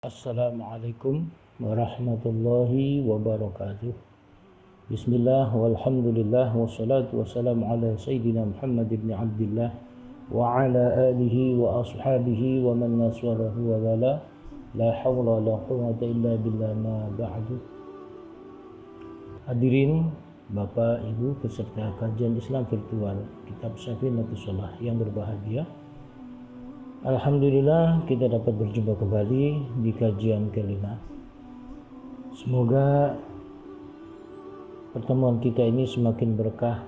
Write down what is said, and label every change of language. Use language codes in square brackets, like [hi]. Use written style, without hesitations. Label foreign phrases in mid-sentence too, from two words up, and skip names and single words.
[ar] السلام عليكم ورحمة الله وبركاته. بسم الله والحمد لله والصلاة والسلام على سيدنا محمد بن عبد الله وعلى آله وأصحابه ومن نصره ووالاه. لا حول ولا قوة إلا بالله أما بعد. [id] Hadirin Bapak Ibu peserta kajian Islam virtual Kitab Safinatus Shalah yang berbahagia, alhamdulillah kita dapat berjumpa kembali di kajian kelima. Semoga pertemuan kita ini semakin berkah.